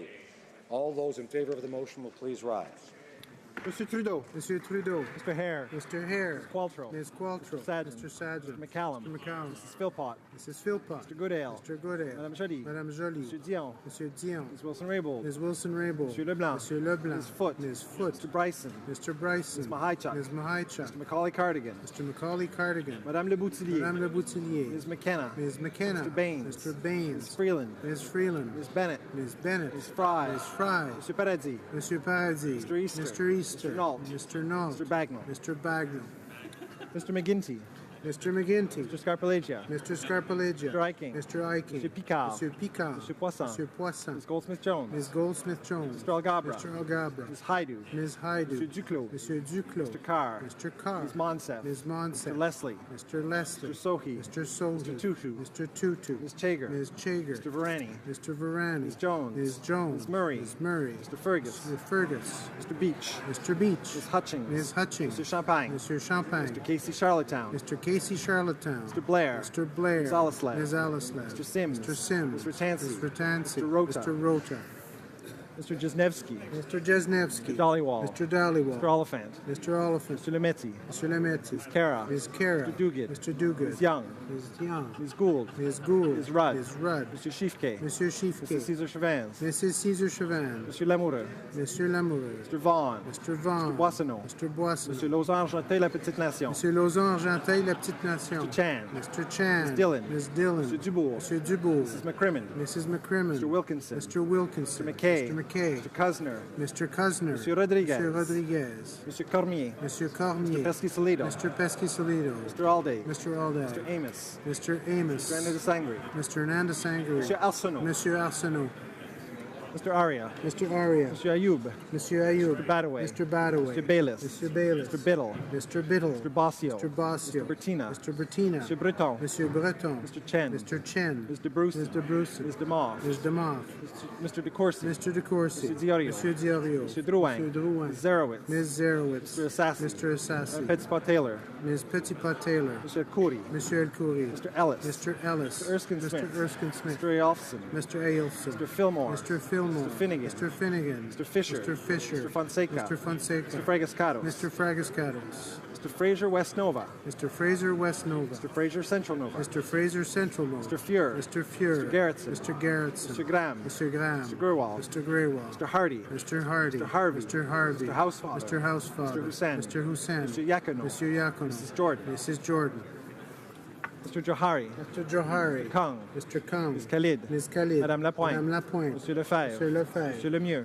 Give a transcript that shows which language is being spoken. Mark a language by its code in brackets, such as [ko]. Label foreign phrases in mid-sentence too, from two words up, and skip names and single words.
[en] All those in favor of the motion will please rise. Mr. Trudeau. Mr. Trudeau. Mr. Hare. Mr. Hare. Ms. Qualtrough. Ms. Qualtrough. Mr. Sadler. Mr. McCallum. Mr. McCallum. Mrs. Philpott. Mrs. Philpott. Mr. Goodale. Mr. Goodale. Madame Joly. Madame Joly. Mr. Dion. Mr. Dion. Ms. Wilson-Raybould. Ms. Wilson-Raybould. Mr. Leblanc. Mr. Leblanc. Ms. Foote. Ms. Foote. Mr. Bryson. Mr. Bryson. Ms. Mahichuk. Ms. Mahichuk. Mr. Macaulay-Cardigan. Mr. Macaulay-Cardigan. Madame Le Boutillier. Madame Le Boutillier. Ms. McKenna. Ms. McKenna. Mr. Baines. Mr. Baines. Ms. Freeland. Ms. Freeland. Ms. Bennett. Ms. Bennett. Ms. Fry. Ms. Fry. Mr. Paradis. Mr. Paradis. Mr. Easter. Mr. Easter. Mr. Nault. Mr. Nault. Mr. Bagnall. Mr. Bagnall. Mr. McGuinty. Mr. McGuinty. Mr. Scarpellegia. Mr. Scarpellegia. Mr. Iking. Mr. Iking. Mr. Picard. Mr. Picard. Mr. Poisson. Mr. Poisson. Ms. Goldsmith-Jones. Ms. Goldsmith-Jones. Mr. Algabra. Mr. Algabra. Ms. Haidu. Ms. Haidu. Mr. Duclos. Mr. Duclos. Mr. Carr. Mr. Carr. Ms. Monsef. Ms. Monsef. Mr. Leslie. Mr. Leslie. Mr. Sohi. Mr. Sohi. Mr. Tutu. Mr. Tutu. Ms. Chager. Ms. Chager. Mr. Varani. Mr. Varani. Ms. Jones. Ms. Jones. Ms. Murray. Ms. Murray. Mr. Fergus. Mr. Fergus. Mr. Beach. Mr. Beach. Ms. Hutchings. Ms. Hutchings. Mr. Champagne. Mr. Champagne. Mr. Casey Charlottetown. Mr. Casey Charlottetown. Mr. Blair. Mr. Blair. Ms. Alislev. Ms. Alislev. Mr. Sims. Mr. Sims. Mr. Tansey. Mr. Tansey. Mr. Rota. Mr. Rota. Mr. Jesnevsky. Mr. Jesnevsky. Mr. Dollywall. Mr. Dollywall. Mr. Oliphant. Mr. Oliphant. Mr. Lemetti. Mr. Lemetti. Ms. Kara. Ms. Kara. Mr. Duguid. Mr. Duguid. Ms. Young. Ms. Young. Ms. Gould. Ms. Gould. Ms. Rudd. Ms. Rudd. Mr. Schiefke. Mr. Schiefke. Mrs. Cesar Chavans. Mrs. Cesar Chavans. Mr. Lamoureux. Mr. Lamoureux. Mr. Vaughan. Mr. Vaughan. Mr. Boissonneau. Mr. Boissonneau. Mr. Lauzon-Argenteuil, La Petite Nation. Mr. Lauzon-Argenteuil, La Petite Nation. Mr. Chan. Mr. Chan. Ms. Dillon. Ms. Dillon. Mr. Dubourg. Mr. Dubourg. Mrs. McCrimmon. Mrs. McCrimmon. Mr. Wilkinson. Mr. Wilkinson. Mr. McKay. Mr. McKay. Mr. Cuzner. Mr. Cuzner. Mr. Rodriguez. Mr. Rodriguez. Mr. Cormier. Mr. Cormier. Mr. Pesky-Solido. Mr. Pesky-Solido. Mr. Alday. Mr. Alday. Mr. Amos. Mr. Amos. Mr. Hernandez Sangre. Mr. Hernandez Sangre. Mr. Arsenault. Mr. Arsenault. Mr. Aria. Mr. Aria. Mr. Ayoub. Mr. Ayoub. Mr. Badaway. Mr. Badaway. Mr. Bayless. Mr. Bayless. Mr. Biddle. Mr. Biddle. Mr. Bossio. Mr. Bossio. Mr. Bertina. Mr. Bertina. Mr. Breton. Mr. Breton. Mr. Chen. Mr. Chen. Mr. Bruce. Mr. Bruce. Mr. DeMoff. Mr. DeMoff. Mr. DeCourcy. Mr. DeCourcy. Mr. Diorio. Mr. Diorio. Mr. Drouin. Mr. Drouin. Ms. Zerowitz. Ms. Zerowitz. Mr. Assassi. Mr. Assassi. Petitpot Taylor. Ms. Petitpot Taylor. Mr. Khoury. Mr. El Khoury. Mr. Ellis. Mr. Ellis. Mr. Erskine Smith. Mr. Erskine Smith. Mr. Aolfson. Mr. Aolfson. Mr. Fillmore. Mr. Fillmore. Mr. Finnegan. Mr. Finnegan. Mr. Fisher. Mr. Fisher. Mr. Fonseca. Mr. Fonseca. Mr. Fragascatos. Mr. Fragascatos. Mr. Fraser West Nova. Mr. Fraser West Nova. Mr. Fraser Central Nova. Mr. Fraser Central Nova. Mr. Fuhr. Mr. Fuhr. Mr. Gerritsen. Mr. Gerritsen. Mr. Graham. Mr. Graham. Mr. Grewal. Mr. Grewal. Mr. Hardy. Mr. Hardy. Mr. Harvey. Mr. Harvey. Mr. Housefather. Mr. Housefather. Mr. Hussain. Mr. Hussain. Mr. Yacono. Mr. Yacono. Mrs. Jordan. Mrs. Jordan. Mr. Johari. Mr. Johari. Mr. Kong. Mr. Kong. Ms. Khalid. Ms. Khalid. Madame Lapointe. Madame Lapointe. Monsieur Lefebvre. Monsieur Lefebvre. Monsieur Lemieux.